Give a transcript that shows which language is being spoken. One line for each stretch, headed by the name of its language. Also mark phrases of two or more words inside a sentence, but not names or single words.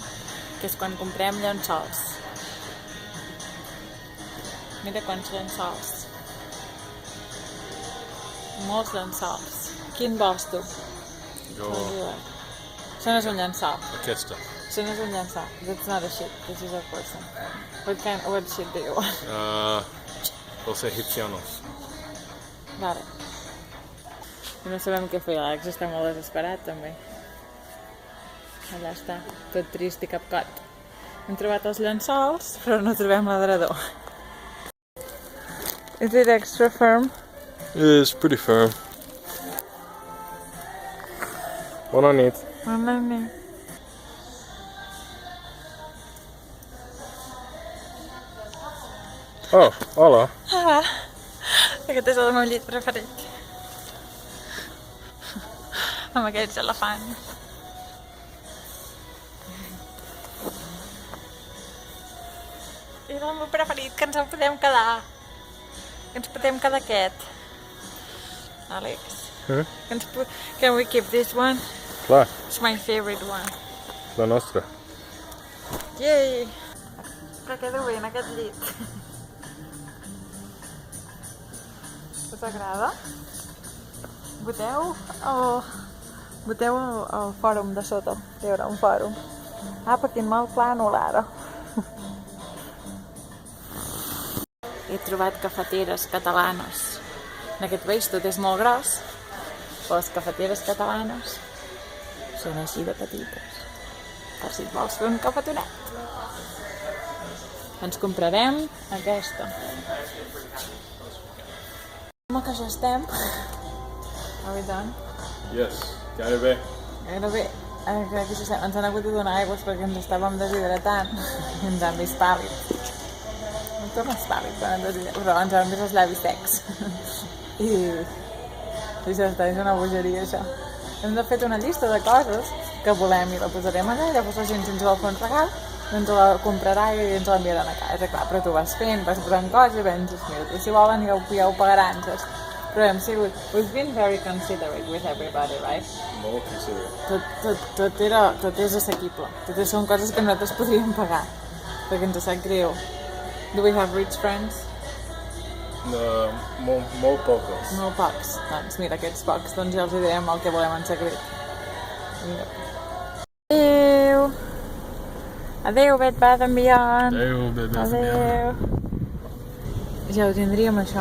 Catalan: Que és quan comprem llençols. Mira quants llençols. Molts llençols. Quin vols tu? Jo... Això no és un llençol. Aquesta. Això no és un llençol.
English: That's not a shit. This is a person. What shit do you want?
Spanish: Los egipcianos.
Catalan: Vale. I no sabem què fer. L'Àlex està molt desesperat, també. Allà està, tot trist i capcot. Hem trobat els llençols, però no trobem l'adredor.
English: Is it extra firm? It's pretty firm.
Catalan: Bona nit. Bona nit. Oh, hola. Ah, aquest és el meu llit preferit. Amb aquests elefants. És el meu preferit, que ens en podem quedar. Que ens podem quedar aquest. Àlex.
English: Can we keep this one?
Catalan: Clar,
English: It's my favorite one.
Catalan: la nostra. Yay! Que quedo bé en aquest llit. Us agrada? Voteu al fòrum de sota. Hi haurà un fòrum. Ah, perquè en mal plànol ara. He trobat cafeteres catalanes. En aquest país tot és molt gros, però les cafeteres catalanes són així de petites. Per si et vols fer un cafetonet. Ens comprarem aquesta. Com que ja estem?
English: Are we done? Yes,
Catalan: gairebé. Gairebé. Aquí ja estem. Ens han hagut de donar aigües perquè ens estàvem deshidratant. I ens han vist pàl·lids. No torna pàl·lid quan ens deshidratem, però ens han vist els llavis secs. I ja està, és una bogeria això. Hem de fer una llista de coses que volem i la posarem allà, llavors la gent si ens vol fer un regal doncs la comprarà i ens l'enviaran a casa, clar, però tu vas fent, vas posant coses i penses, mira, i si volen ja ho pagaran, saps? Però hem sigut,
English: we've been very considerate with everybody, right?
Catalan: Molt considerate. Tot és assequible, totes són coses que nosaltres podríem pagar, perquè ens sap greu.
English: Do we have rich friends?
Catalan: Molt pocs. Molt pocs. Doncs mira, aquests pocs, doncs ja els direm el que volem en secret. Mira. Adéu! Adéu, Bed Bath & Beyond! Adéu, Bed Bath & Beyond. Adéu! Ja ho tindríem, això.